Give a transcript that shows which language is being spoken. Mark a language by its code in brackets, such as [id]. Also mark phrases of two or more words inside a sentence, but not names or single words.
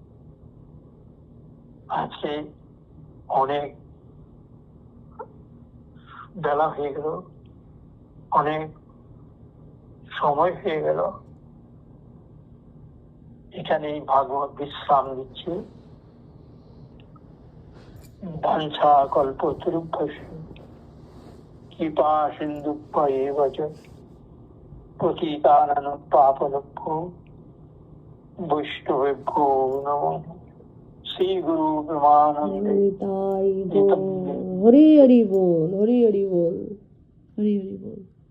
[bn] আজকে অনেক বেলা হয়ে গেল, অনেক সময় হয়ে গেল, এখানেই ভাগবত বিশ্রাম দিচ্ছি। [sa] বাঞ্ছা কল্পতরুভ্যশ্চ কৃপা সিন্ধুভ্যেব চ পতিতানাং পাবনেভ্যো বৈষ্ণবেভ্যো নমঃ। [bn] শ্রী গুরু প্রেমানন্দে। হরি হরি বল, হরি হরি বল, হরি হরি বল।